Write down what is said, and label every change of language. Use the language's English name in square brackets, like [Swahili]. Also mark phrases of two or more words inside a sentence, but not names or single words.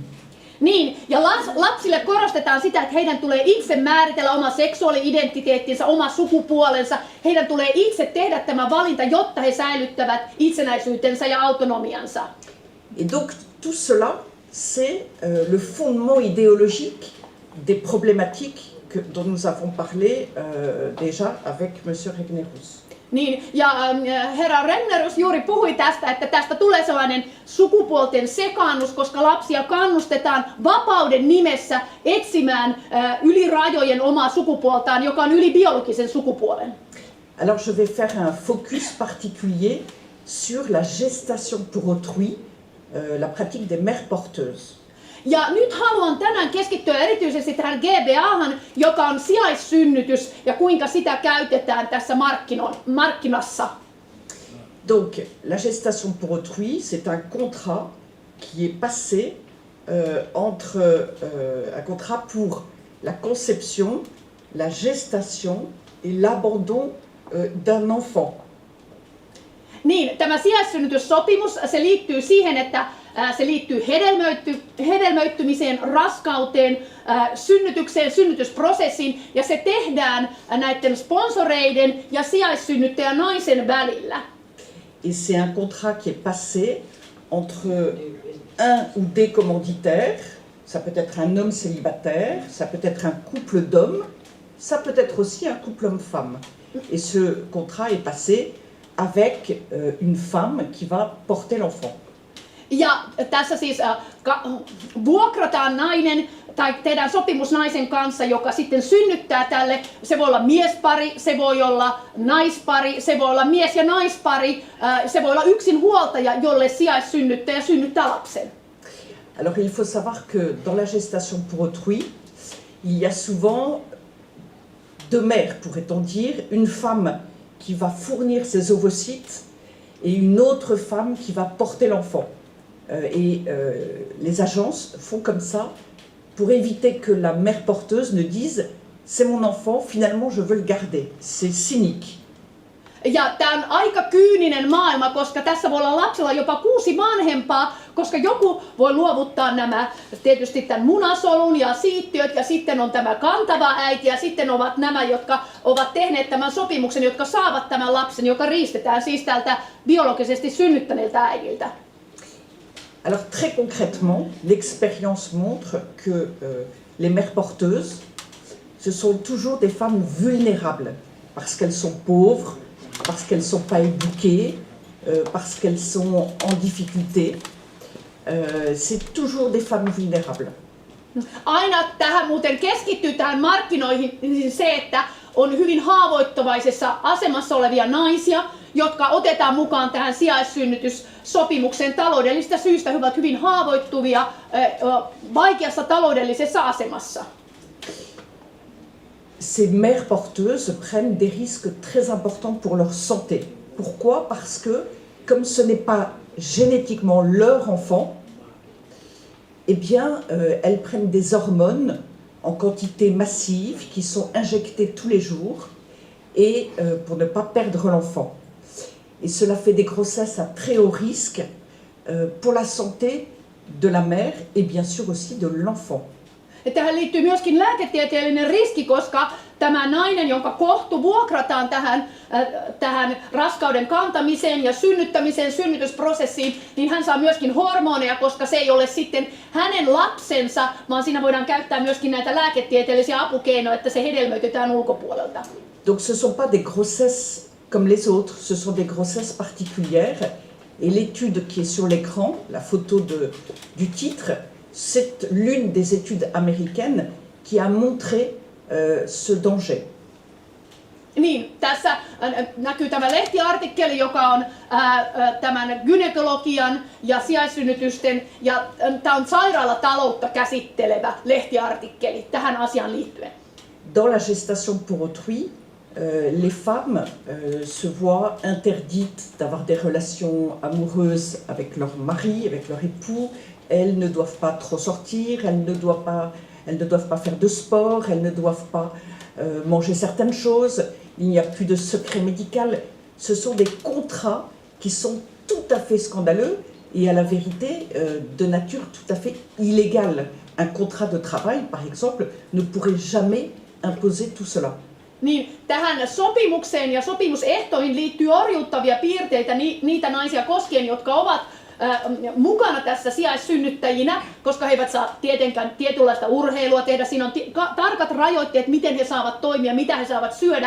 [Finnish] Niin, ja lapsille korostetaan sitä, että heidän tulee itse määritellä oma seksuaali-identiteettinsä, oma sukupuolensa. Heidän tulee itse tehdä tämä valinta, jotta he säilyttävät itsenäisyytensä ja autonomiansa. [French] Et donc tout cela, c'est le fondement idéologique des problématiques dont nous avons parlé déjà avec Monsieur Regnerus. [Finnish] Niin, ja herra Regnerus juuri puhui tästä, että tästä tulee sellainen sukupuolten sekaannus, koska lapsia kannustetaan vapauden nimessä etsimään yli rajojen omaa sukupuoltaan, joka on yli biologisen sukupuolen. [French] Alors je vais faire un focus particulier sur la gestation pour autrui, la pratique des mères porteuses. [Finnish] Ja nyt haluan tänään keskittyä erityisesti tähän GBAhan, joka on sijaissynnytys ja kuinka sitä käytetään tässä markkinassa. [French] Donc la gestation pour autrui, c'est un contrat qui est passé un contrat pour la conception, la gestation et l'abandon d'un enfant. [Finnish] Niin, tämä sijaissynnytyssopimus, se liittyy siihen, että se liittyy hedelmöittymiseen, raskauteen, synnytykseen, synnytysprosessiin, ja se tehdään näiden sponsoreiden ja sijaissynnyttäjän naisen välillä. [French] Et c'est un contrat qui est passé entre un ou des commanditaires, ça peut être un homme célibataire, ça peut être un couple d'hommes, ça peut être aussi un couple homme-femme. Et ce contrat est passé avec une femme qui va porter l'enfant. [Finnish] Ja tässä siis vuokrataan nainen tai tehdään sopimus naisen kanssa, joka sitten synnyttää tälle. Se voi olla miespari, se voi olla naispari, se voi olla mies- ja naispari, se voi olla yksinhuoltaja, jolle sijaissynnyttäjä synnyttää lapsen. [French] Alors il faut savoir que dans la gestation pour autrui, il y a souvent deux mères, pourrait-on dire, une femme qui va fournir ses ovocytes et une autre femme qui va porter l'enfant. Les agences font comme ça pour éviter que la mère porteuse ne dise « c'est mon enfant, finalement je veux le garder ». C'est cynique. [Finnish] Ja tämä on aika kyyninen maailma, koska tässä voi olla lapsella jopa 6 vanhempaa, koska joku voi luovuttaa nämä, tietysti tämän munasolun ja siittiöt, ja sitten on tämä kantava äiti, ja sitten ovat nämä, jotka ovat tehneet tämän sopimuksen, jotka saavat tämän lapsen, joka riistetään siis tältä biologisesti synnyttäneeltä äidiltä. [French] Alors très concrètement, l'expérience montre que les mères porteuses, ce sont toujours des femmes vulnérables, parce qu'elles sont pauvres, parce qu'elles ne sont pas éduquées, parce qu'elles sont en difficulté. C'est toujours des femmes vulnérables. [Finnish] Aina tähän muuten keskittyy tähän markkinoihin se, että on hyvin haavoittuvaisessa asemassa olevia naisia, jotka otetaan mukaan tähän sijaissynnytyssopimukseen taloudellisista syistä. He ovat hyvin haavoittuvia, vaikeassa taloudellisessa asemassa. [French] Ces mères porteuses prennent des risques très importants pour leur santé. Pourquoi? Parce que, comme ce n'est pas génétiquement leur enfant, eh bien, elles prennent des hormones en quantité massive qui sont injectées tous les jours et pour ne pas perdre l'enfant. Et cela fait des grossesses à très haut risque pour la santé de la mère et bien sûr aussi de l'enfant. [Finnish] Ja tähän liittyy myöskin lääketieteellinen riski, koska tämä nainen, jonka kohtu vuokrataan tähän raskauden kantamiseen ja synnyttämiseen, synnytysprosessiin, niin hän saa myöskin hormoneja, koska se ei ole sitten hänen lapsensa, vaan siinä voidaan käyttää myöskin näitä lääketieteellisiä apukeinoja, että se hedelmöitetään ulkopuolelta. [French] Donc ce ne sont pas des grossesses comme les autres, ce sont des grossesses particulières. Et l'étude qui est sur l'écran, la photo du titre, c'est l'une des études américaines qui a montré ce danger. [Finnish] Niin, tässä näkyy tämä lehtiartikkeli, joka on tämän gynekologian ja sijaissynnytysten, ja tämä on sairaalataloutta käsittelevä lehtiartikkeli tähän asiaan liittyen. [French] Dans la gestation pour autrui, les femmes se voient interdites d'avoir des relations amoureuses avec leur mari, avec leur époux. Elles ne doivent pas trop sortir, elles ne doivent pas faire de sport, elles ne doivent pas manger certaines choses. Il n'y a plus de secret médical. Ce sont des contrats qui sont tout à fait scandaleux et à la vérité de nature tout à fait illégale. Un contrat de travail, par exemple, ne pourrait jamais imposer tout cela. [Finnish] Niin, tähän sopimukseen ja sopimusehtoihin liittyy orjuuttavia piirteitä niitä naisia koskien, jotka ovat mukana tässä sijaissynnyttäjinä, koska he eivät saa tietenkään tietynlaista urheilua tehdä. Siinä on tarkat rajoitteet, miten he saavat toimia, mitä he saavat syödä.